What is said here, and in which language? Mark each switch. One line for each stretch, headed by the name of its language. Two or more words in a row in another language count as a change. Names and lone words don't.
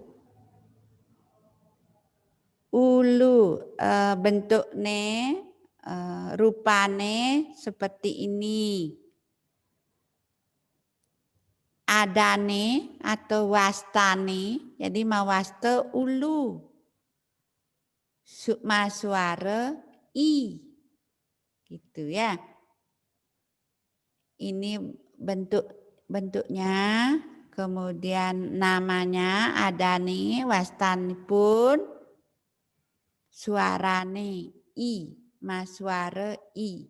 Indonesian: Ulu bentuknya, rupane seperti ini.
Balinese: Adane atau wastane, jadi mawaste ulu. Sukma suara i.
Indonesian: Gitu ya. Ini bentuknya, kemudian namanya
Balinese: adane, wastane pun suarane i, maswara i.